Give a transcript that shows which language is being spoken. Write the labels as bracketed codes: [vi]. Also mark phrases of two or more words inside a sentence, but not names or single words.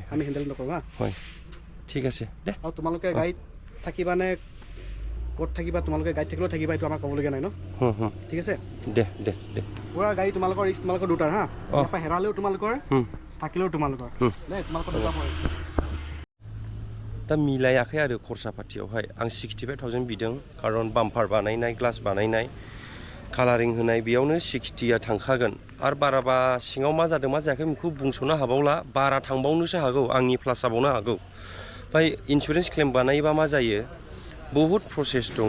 [as] আমি হেণ্ডেল নকৰোঁ হয় ঠিক আছে দে আৰু তোমালোকে গাড়ীত থাকিবানে ক'ত থাকিবা তোমালোকে গাড়ীত থাকিলেও থাকিবা এইটো আমাৰ ক'বলগীয়া নাই ন ঠিক আছে দে দে দে পুৰা গাড়ী তোমালোকৰ ৰিক্স তোমালোকৰ দুটাৰ হা ইয়াৰপৰা হেৰালেও তোমালোকৰ থাকিলেও তোমালোকৰ দেই তোমালোকৰ দুটা [brx] दा मिलायाखै आरो खरसा पातियावहाय आं 65,000 बिदों खारन बाम्पार बानायनाय ग्लास बानायनाय कालारिं होनाय बेयावनो 60आ थांखागोन आरो बाराबा सिङाव मा जादों मा जायाखै बेखौ बुंस'नो हाबावला बारा थांबावनोसो हागौ आंनि प्लास जाबावनो हागौ ओमफ्राय [en] insurance claim [brx] बानायबा मा जायो बहुद प्रसेस दङ